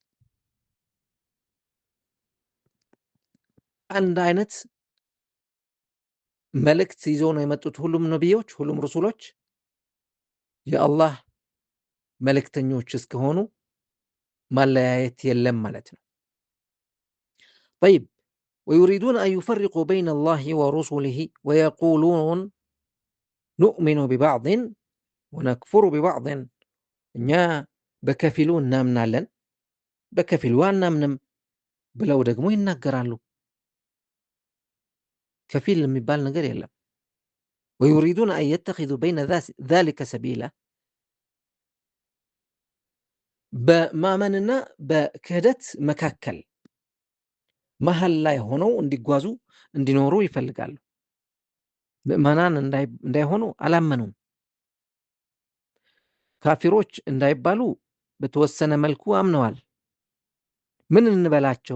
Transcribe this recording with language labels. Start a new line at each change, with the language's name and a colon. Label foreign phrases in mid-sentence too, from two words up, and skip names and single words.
Amharic: አንድ አይነት መልእክት ይዘው ነው የመጡት ሁሉም ነቢዮች፣ ሁሉም ሩሱሎች የአላህ መልእክተኞች እስከሆኑ ማለያየት የለም ማለት ነው።
Arabic: طيب ويريدون أن يفرقوا بين الله ورسله ويقولون نؤمن ببعض ونكفر ببعض
Amharic: እኛ በከፊሉ እናምናለን በከፊሉ አናምንም ብለው ደግሞ ይናገራሉ። ከፊል የሚባል ነገር የለም።
Arabic: ويريدون أن يتخذوا بين ذلك سبيلا
Amharic: በማመንና በክህደት መካከል መሃል ላይ ሆነው እንዲጓዙ እንዲኖሩ ይፈልጋሉ። ምእመናን እንዳይሆኑ አላመኑም። ካፊሮች እንዳይባሉ በተወሰነ መልኩ አምነዋል። ምን እንበላቸው?